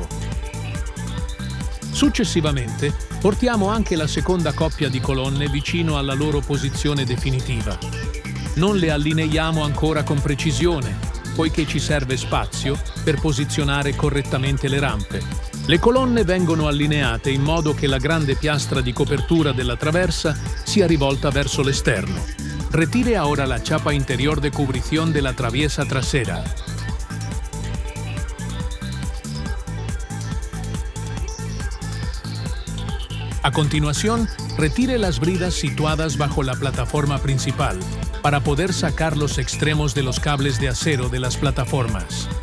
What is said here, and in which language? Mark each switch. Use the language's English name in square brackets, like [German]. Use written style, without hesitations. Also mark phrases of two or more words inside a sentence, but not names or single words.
[Italian] Successivamente, portiamo anche la seconda coppia di colonne vicino alla loro posizione definitiva. Non le allineiamo ancora con precisione, poiché ci serve spazio per posizionare correttamente le rampe. Le colonne vengono allineate in modo che la grande piastra di copertura della traversa sia rivolta verso l'esterno. [Spanish] Retire ahora la chapa interior de cubrición de la traviesa trasera. A continuación, retire las bridas situadas bajo la plataforma principal para poder sacar los extremos de los cables de acero de las plataformas.